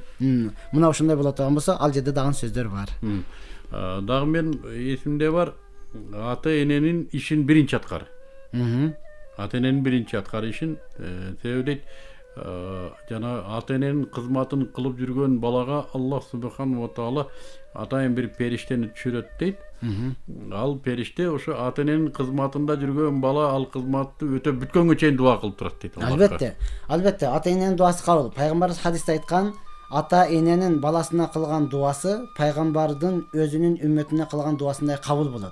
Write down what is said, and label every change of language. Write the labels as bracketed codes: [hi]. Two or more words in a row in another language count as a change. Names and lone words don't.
[ky] Мына ошондой боло турган болсо, ал жерде дагы сөздөр бар. Дагы мен эсимде бар, ата эненин ишин биринчи аткар. Ата эненин биринчи аткар ишин, себеби дейт, жана ата эненин кызматын кылып жүргөн балага Аллах [ar] سبحانه وتعالى [ky] атайын бир периштени түшүрөт дейт. Ал периште ошо ата эненин кызматында жүргөн бала ал кызматты өтөп бүткөнгө чейин дуа кылып турат дейт. Албетте ата эненин дуасы кабыл. Пайгамбарыбыз хадисте айткан, ата эненин баласына кылган дуасы пайгамбардын өзүнүн үммөтүнө кылган дуасындай кабыл болот.